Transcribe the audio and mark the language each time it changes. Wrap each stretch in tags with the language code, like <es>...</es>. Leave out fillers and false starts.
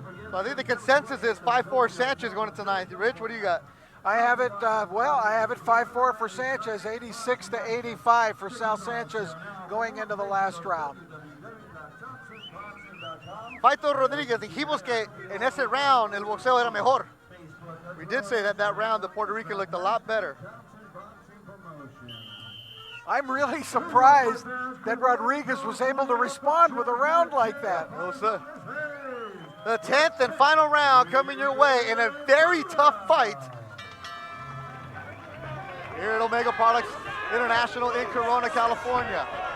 <en>So I think the consensus is 5-4 Sanchez going into ninth. Rich, what do you got? I have it, I have it 5-4 for Sanchez, 86-85 for Sal Sanchez going into the last round.</en> <es>Faito Rodriguez, dijimos que en ese round el boxeo era mejor.</es> <en>We did say that that round the Puerto Rican looked a lot better. I'm really surprised that Rodriguez was able to respond with a round like that. No, sir. The 10th and final round coming your way in a very tough fight here at Omega Products International in Corona, California.</en>